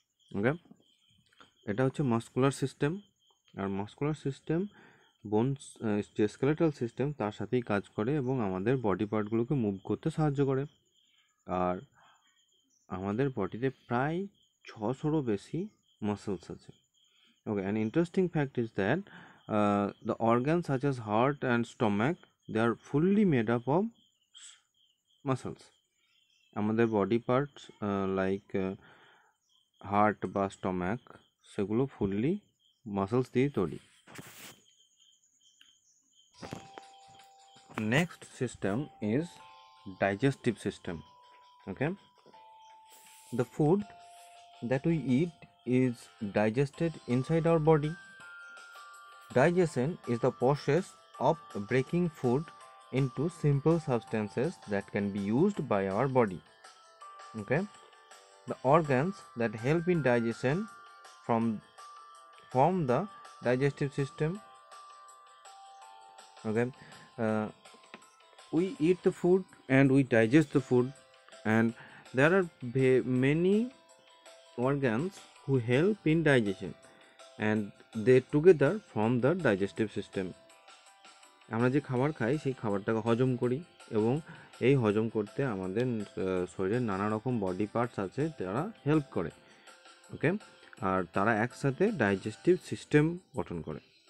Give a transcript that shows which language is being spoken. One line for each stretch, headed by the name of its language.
Bangla: Okay, এটা হচ্ছে muscular system, আর muscular system bones যে স্কেলেটাল সিস্টেম তার সাথেই কাজ করে এবং আমাদের বডি পার্টগুলোকে মুভ করতে সাহায্য করে। আর আমাদের বডিতে প্রায় 600-রও বেশি মাসলস আছে।
English: Okay, an interesting fact is that the organs such as heart and stomach, they are fully made up of muscles.
Bangla: আমাদের বডি পার্টস লাইক হার্ট বা স্টমাক সেগুলো ফুললি মাসলস দিয়ে তৈরি।
English: Next system is digestive system. Okay, the food that we eat is digested inside our body. Digestion is the process of breaking food into simple substances that can be used by our body. Okay, the organs that help in digestion form the digestive system. Okay, we eat the food and we digest the food, and there are many organs who help in digestion and they together form the digestive system.
Bangla: আমরা যে খাবার খাই সেই খাবারটাকে হজম করি এবং এই হজম করতে আমাদের শরীরের নানা রকম বডি পার্টস আছে যারা হেল্প করে। ওকে, আর তারা একসাথে ডাইজেস্টিভ সিস্টেম গঠন করে।